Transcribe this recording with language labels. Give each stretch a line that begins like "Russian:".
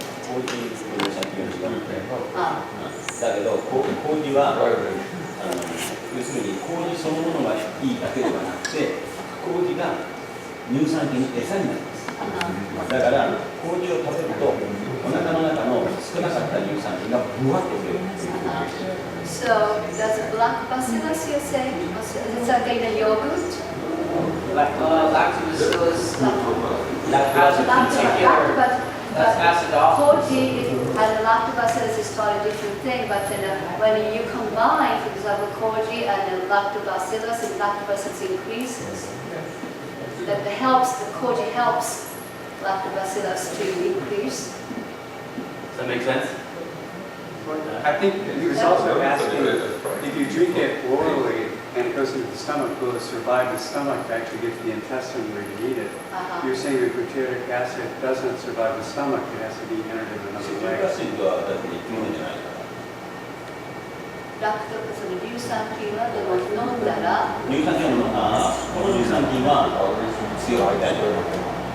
Japanese: 麹の先が違うので、だけど麹は要するに麹そのものがいいだけではなくて、麹が乳酸菌の餌になります。だから麹を食べるとお腹の中の少なかった乳酸菌がブワッと増える。
English: So does black bacillus you say? It's like in a yogurt? Lactobacillus has a particular. That's acidophilus. Koji and lactobacillus is totally different thing, but when you combine, for example, koji and lactobacillus, and lactobacillus increases. That helps, the koji helps lactobacillus to increase. Does that make sense? I think he was also asking if you drink it orally and it goes into the stomach, will it survive the stomach to actually get to the intestine where you need it? You're saying that butyric acid doesn't survive the stomach, it has to be entered in another way.
Japanese: ラクトその乳酸菌はでも飲んだら乳酸菌はこの乳酸菌は強い大丈夫。